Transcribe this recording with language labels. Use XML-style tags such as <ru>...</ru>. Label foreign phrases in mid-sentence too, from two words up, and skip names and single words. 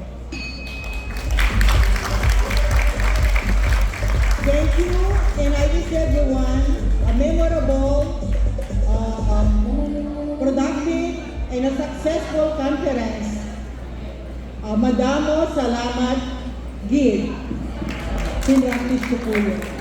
<en>Thank you, and I wish everyone a memorable, productive, and a successful conference.</en> <hil>Madamo, salamat, Gid.</hil> <tl>Pinractice ko po yun.</tl>